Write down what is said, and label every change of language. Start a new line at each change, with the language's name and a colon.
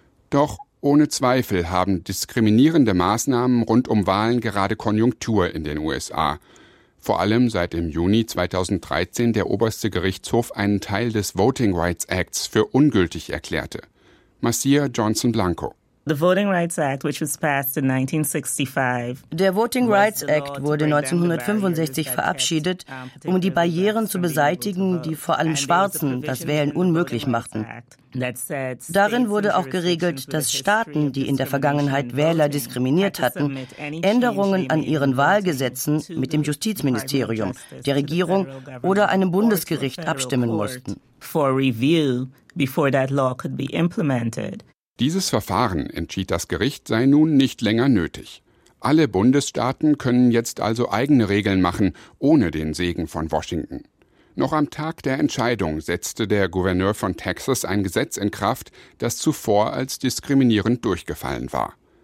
German: Doch ohne Zweifel haben diskriminierende Maßnahmen rund um Wahlen gerade Konjunktur in den USA. Vor allem seit im Juni 2013 der oberste Gerichtshof einen Teil des Voting Rights Acts für ungültig erklärte. Marcia Johnson Blanco.
English: The Voting Rights Act, which was passed in 1965.
German: Der Voting Rights Act wurde 1965 verabschiedet, um die Barrieren zu beseitigen, die vor allem Schwarzen das Wählen unmöglich machten. Darin wurde auch geregelt, dass Staaten, die in der Vergangenheit Wähler diskriminiert hatten, Änderungen an ihren Wahlgesetzen mit dem Justizministerium, der Regierung oder einem Bundesgericht abstimmen mussten.
English: For review before that law could be implemented.
German: Dieses Verfahren, entschied das Gericht, sei nun nicht länger nötig. Alle Bundesstaaten können jetzt also eigene Regeln machen, ohne den Segen von Washington. Noch am Tag der Entscheidung setzte der Gouverneur von Texas ein Gesetz in Kraft, das zuvor als diskriminierend durchgefallen war.